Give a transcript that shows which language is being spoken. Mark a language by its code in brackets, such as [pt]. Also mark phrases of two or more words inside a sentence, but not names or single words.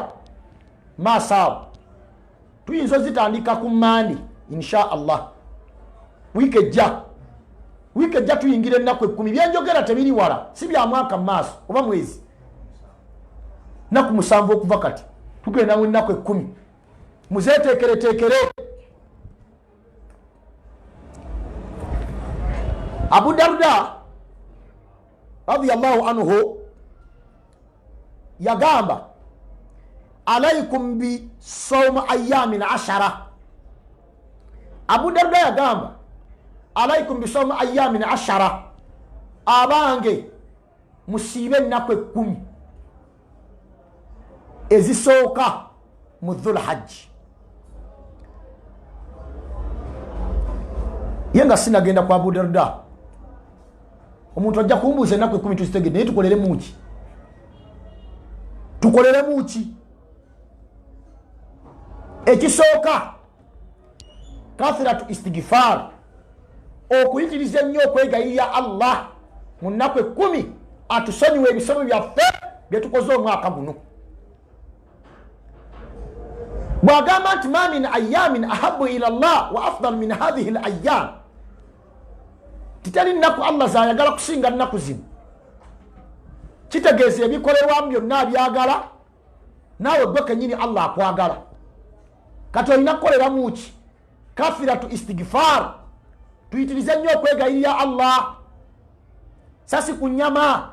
[lg] maasaabo tuyinza zitandika ku Mande [ar] إن شاء الله [lg] wiiki ejja tuyingira ennaku 10 byenjogera tebiri wala si bya mwaka maaso oba mwezi naku 7 okuva kati tugenda mu ennaku 10 muzeteekere. [ar] Abu Darda رضي الله عنه yagamba عليكم بصوم أيام 10. [lg] Abu Darda yagamba [ar] عليكم بصوم أيام [lg] 10 abange musibe ennaku 10 ezisooka mu Dhul Hajj. Yenga sinagenda kwa Abu Darda omuntu ajja kumbuuza ennaku 10 tuzitegedde naye tukolere muki ekisooka [ar] كثرة الاستغفار [lg] okuyitiriza ennyo okwegayirira Allah mu nnaku 10 atusonyiwe ebisomo byaffe bye tukoze omwaka guno. Bwagamba nti [ar] ما من أيام أحب إلى الله وأفضل من هذه الأيام [lg] titali nnaku Allah zayagala kusinga nnaku zino. Kitegeeza ebikolerwamu byonna byagala naawe gwe kennyini Allah akwagala. Kati olina kukoleramu ki? [ar] كثرة الاستغفار. [lg] Tuyitirize nnyo okwegayirira Allah sasi ku nnyama.